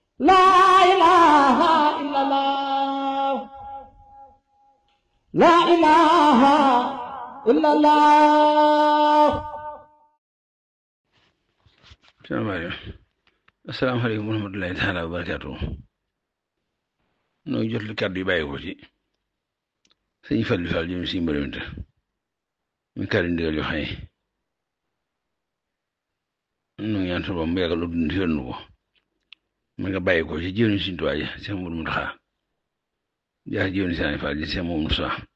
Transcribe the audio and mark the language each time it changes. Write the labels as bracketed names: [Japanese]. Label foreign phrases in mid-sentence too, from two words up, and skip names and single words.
[Arabic] لا إله إلا الله لا إله إلا الله. السلام عليكم ورحمة الله تعالى وبركاته. [Wolof] noo jot li kàddu yi bàyyi ko ci sëñ Fallu Fall jëm si mbërëmte mi kàddu ndigal yoo xam ne nu ñaan sa borom mu yàggal dund si nu ko ma nga bàyyi ko ci jëwriñ Sëñ Tuubaa ji Seex Muudu Muntaxaa jaar jëwriñ Sëñ Fall ji Seex Muudu Musaa